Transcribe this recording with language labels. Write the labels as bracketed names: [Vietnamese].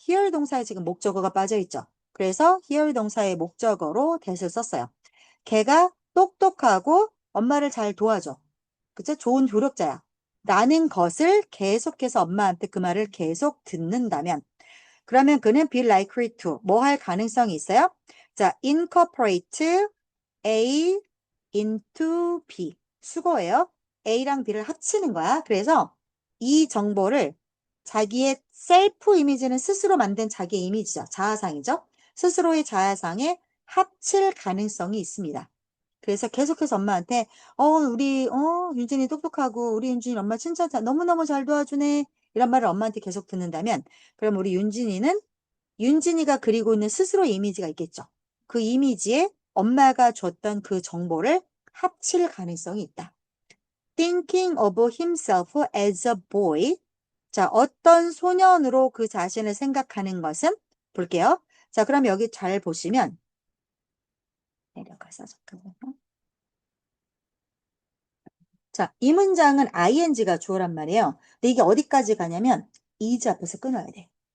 [Korean] here 동사에 지금 목적어가 빠져 있죠. 그래서 here 동사의 목적어로 that을 썼어요. 걔가 똑똑하고 엄마를 잘 도와줘. 그쵸? 좋은 조력자야. 라는 것을 계속해서 엄마한테 그 말을 계속 듣는다면 그러면 그는 [English] be likely to [Korean] 뭐 할 가능성이 있어요? 자, [English] incorporate A into B [Korean] 수거예요. A랑 B를 합치는 거야. 그래서 이 정보를 자기의 셀프 이미지는 스스로 만든 자기 이미지죠. 자아상이죠. 스스로의 자아상에 합칠 가능성이 있습니다. 그래서 계속해서 엄마한테 우리 윤진이 똑똑하고 우리 윤진이 엄마 진짜 너무너무 잘 도와주네 이런 말을 엄마한테 계속 듣는다면 그럼 우리 윤진이가 그리고 있는 스스로의 이미지가 있겠죠. 그 이미지에 엄마가 줬던 그 정보를 합칠 가능성이 있다. [English] Thinking of himself as a boy. [Korean] 자, 어떤 소년으로 그 자신을 생각하는 것은 볼게요. 자, 그럼 여기 잘 보시면 내려가서 잠깐만요. 자, 이 문장은 ing가 주어란 말이에요. 근데 이게 어디까지 가냐면 is 앞에서 끊어야 돼.